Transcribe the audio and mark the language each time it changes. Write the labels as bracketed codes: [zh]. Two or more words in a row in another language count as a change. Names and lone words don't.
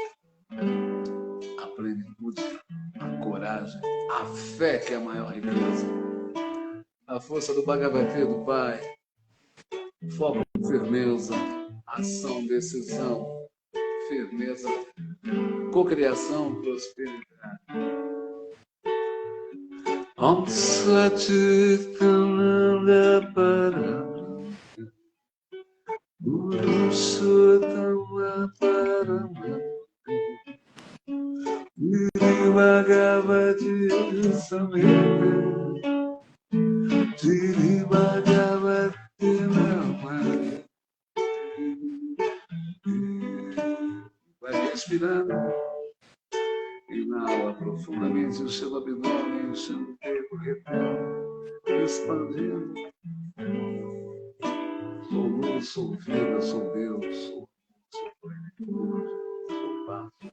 [pt] a plenitude, a coragem, a fé, que é a maior riqueza, a força do Bhagavati, do Pai, foco, firmeza, ação, decisão, firmeza, cocriação, prosperidade. [sa] ॐ सच्चिदानन्द परम गुरु सुतम परम गिरि भगवती संहिता गिरि भगवती नमः. [pt] Vai respirando. Inala profundamente o seu abdômen, enchendo o peito, retendo, expandindo. Sou luz, sou vida, sou Deus, sou plenitude, sou paz.